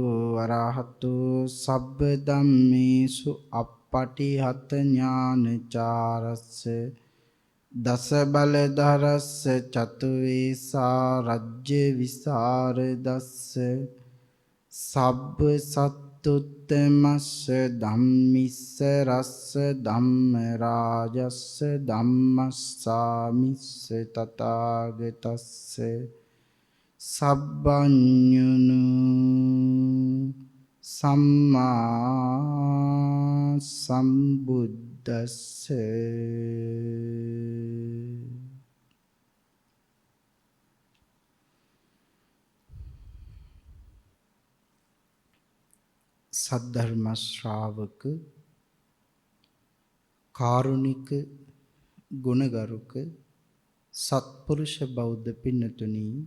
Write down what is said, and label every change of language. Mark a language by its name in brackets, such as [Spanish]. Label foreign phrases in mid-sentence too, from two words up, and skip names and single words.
[Pali] අරහතෝ සබ්බ ධම්මේසු අප්පටිහත ඥානචාරස්ස දස බලධරස්ස චතු වේසා රජ්‍ය විසරදස්ස සබ්බ සත්තුත්තමස්ස ධම්මිස්ස රස්ස ධම්ම රාජස්ස ධම්මස්සාමිස්ස තථාගතස්ස සබ්බඤුනු සම්මා සම්බුද්ද බුද්දස්ස [Sinhala] සද්ධර්ම ශ්‍රාවක කාරුණික ගුණගරුක සත්පුරුෂ බෞද්ධ පින්නතුනි